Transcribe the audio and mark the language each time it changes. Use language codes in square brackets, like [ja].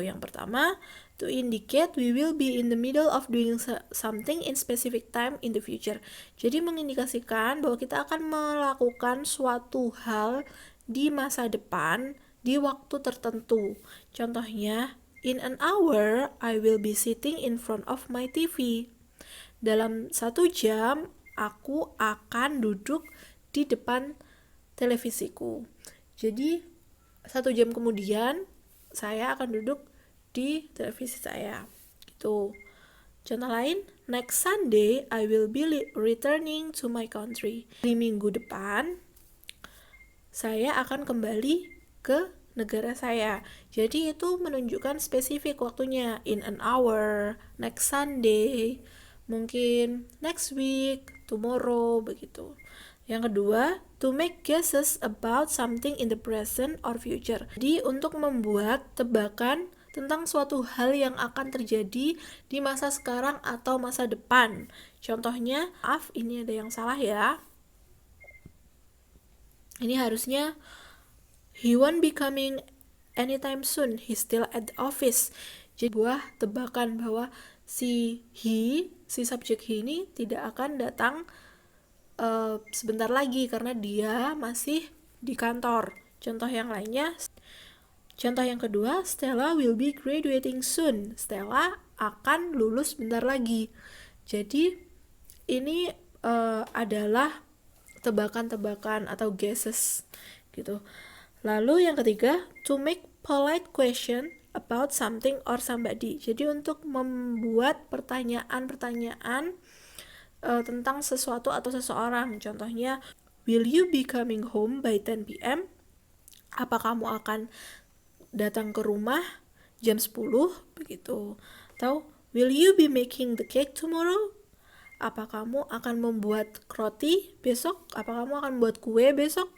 [en] Yang pertama, to indicate we will be in the middle of doing something in specific time in the future. [id] Jadi mengindikasikan bahwa kita akan melakukan suatu hal di masa depan di waktu tertentu. [en] Contohnya, in an hour, I will be sitting in front of my TV. Dalam 1 jam, aku akan duduk [id] di depan televisiku. Jadi 1 jam kemudian saya akan duduk di televisi saya gitu. [en] Contoh lain, next Sunday I will be returning to my country. [id] Di minggu depan saya akan kembali ke negara saya. [en] Jadi itu menunjukkan spesifik waktunya, in an hour, next Sunday, mungkin next week, tomorrow, begitu. Yang kedua, to make guesses about something in the present or future. [id] Jadi untuk membuat tebakan tentang suatu hal yang akan terjadi di masa sekarang atau masa depan. Contohnya, maaf ini ada yang salah ya. [en] Ini harusnya he won't be coming anytime soon. He's still at the office. [id] Jadi buah tebakan bahwa si subjek he ini tidak akan datang sebentar lagi karena dia masih di kantor. Contoh yang lainnya, contoh yang kedua, Stella will be graduating soon. Stella akan lulus bentar lagi. Jadi ini adalah tebakan-tebakan atau guesses gitu. [en] Lalu yang ketiga, to make polite question about something or somebody. [id] Jadi untuk membuat pertanyaan-pertanyaan tentang sesuatu atau seseorang. [en] Contohnya, will you be coming home by 10 p.m.? [id] Apa kamu akan datang ke rumah jam 10? Begitu. [en] Atau, will you be making the cake tomorrow? [id] Apa kamu akan membuat roti besok? Apa kamu akan membuat kue besok?